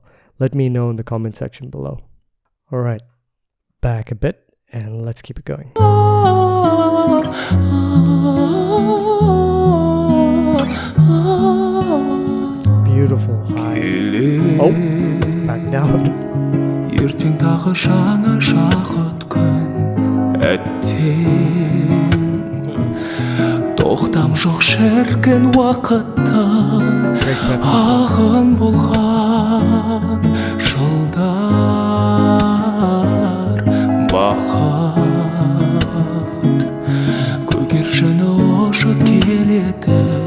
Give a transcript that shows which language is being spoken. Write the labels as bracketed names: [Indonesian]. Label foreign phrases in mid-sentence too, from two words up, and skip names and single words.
[English] Let me know in the comment section below. All right, back a bit and let's keep it going. Beautiful high. Oh, back down. [Kazakh] ертең тағы жаңа шақыт күн әттең тоқтам жоқ шіркін уақыттың ағын болған жылдар бақыт көгершіні ұшып келеді